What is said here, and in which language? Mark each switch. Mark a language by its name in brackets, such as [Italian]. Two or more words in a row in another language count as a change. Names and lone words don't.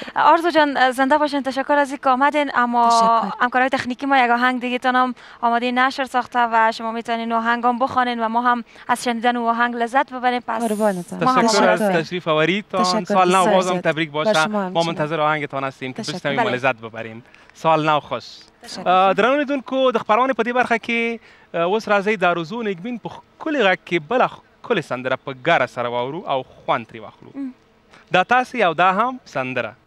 [Persian] آرزو جان زنده باشین، تشکر از اینکه آمدین. اما همکارای تکنیکی ما یک آهنگ دیگه تانم آماده نشر ساخته و شما میتونین آهنگ هم بخوانین و ما هم از شنیدن اون آهنگ لذت ببریم. پس تشکر از تشریف آوریدتان. سال نو بازم تبریک باشه. ما منتظر آهنگتان هستیم که بشنویم و لذت ببریم. سال نو خوش. [Pashto] درنو لیدونکو د خبرونه په دې برخه کې اوس راځي د روزو نګمین په ښکلي غږ کې بله ښکلې سندره په ګاره سره واورو او خوند ترې واخلو. دا تاسې او دا هم سندره.